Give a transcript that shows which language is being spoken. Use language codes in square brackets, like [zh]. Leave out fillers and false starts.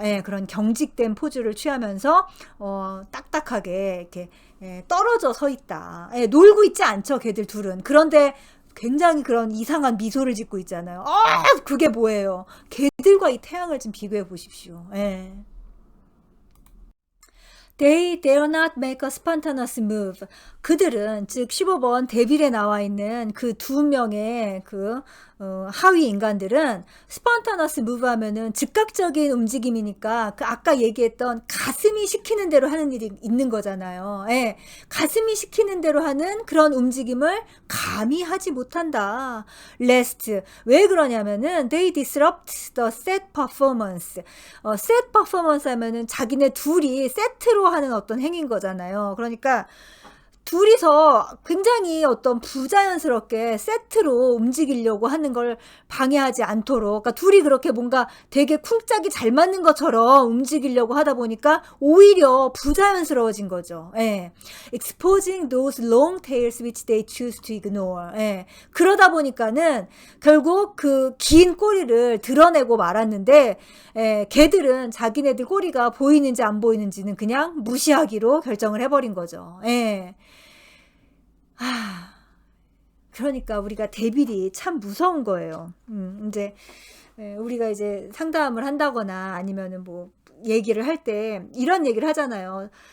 [ko] 예, 그런 경직된 포즈를 취하면서, 딱딱하게, 이렇게, 떨어져 서 있다. 예, 놀고 있지 않죠, 걔들 둘은. 그런데 굉장히 그런 이상한 미소를 짓고 있잖아요. 그게 뭐예요? 걔들과 이 태양을 좀 비교해 보십시오. 예. [en] They dare not make a spontaneous move. [ko] 그들은 즉 15번 데빌에 나와 있는 그 두 명의 그 하위 인간들은 spontaneous move 하면은 즉각적인 움직임이니까 그 아까 얘기했던 가슴이 시키는 대로 하는 일이 있는 거잖아요. 예, 가슴이 시키는 대로 하는 그런 움직임을 감히 하지 못한다. [en] Lest [ko] 왜 그러냐면은 [en] they disrupt the set performance. [ko] set performance 하면은 자기네 둘이 세트로 하는 어떤 행위인 거잖아요. 그러니까 둘이서 굉장히 어떤 부자연스럽게 세트로 움직이려고 하는 걸 방해하지 않도록, 그러니까 둘이 그렇게 뭔가 되게 쿵짝이 잘 맞는 것처럼 움직이려고 하다 보니까 오히려 부자연스러워진 거죠. 예. [en] Exposing those long tails which they choose to ignore. [ko] 예. 그러다 보니까는 결국 그 긴 꼬리를 드러내고 말았는데, 예, 걔들은 자기네들 꼬리가 보이는지 안 보이는지는 그냥 무시하기로 결정을 해버린 거죠. 예. 그러니까 우리가 데빌이 참 무서운 거예요. 이제 우리가 이제 상담을 한다거나 아니면은 뭐 얘기를 할 때 이런 얘기를 하잖아요.